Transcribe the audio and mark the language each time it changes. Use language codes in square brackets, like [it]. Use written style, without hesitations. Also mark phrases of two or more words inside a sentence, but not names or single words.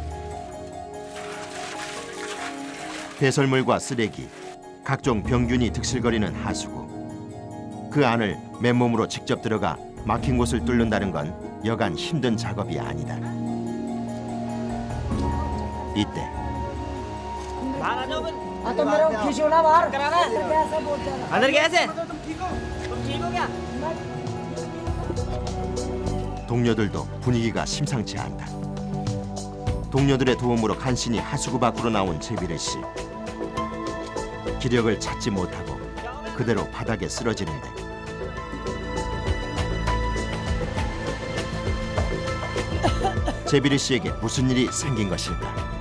[ko] 배설물과 쓰레기, 각종 병균이 득실거리는 하수구. 그 안을 맨몸으로 직접 들어가 막힌 곳을 뚫는다는 건 여간 힘든 작업이 아니다. 이때 [hi] तो मेरे को खींचो ना बाहर कैसा बोलते हैं अंदर कैसे तुम ठीक हो क्या [ko] 동료들도 분위기가 심상치 않다. 동료들의 도움으로 간신히 하수구 밖으로 나온 제비레 씨. 기력을 찾지 못하고 그대로 바닥에 쓰러지는데 제비레 씨에게 무슨 일이 생긴 것일까?